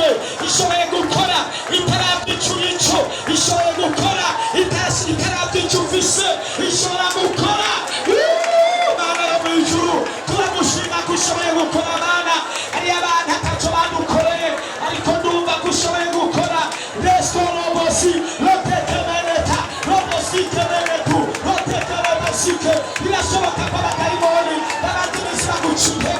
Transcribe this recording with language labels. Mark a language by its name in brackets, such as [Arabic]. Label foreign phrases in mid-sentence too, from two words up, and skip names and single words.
[Rundi] Ishoboye gukora itaravye ico. Ishoboye gukora itaravye ico ufise. Ishobora gukora. Mana yo mw'ijuru turagushima ko ushoboye gukora. Mana hari abantu ataco badukoreye ariko ndumva ko ushoboye gukora. Resto robosi lotekemeneta robosi kemenetu lotekemeneta. Birashoboka ko abadayimoni babatumisa gucira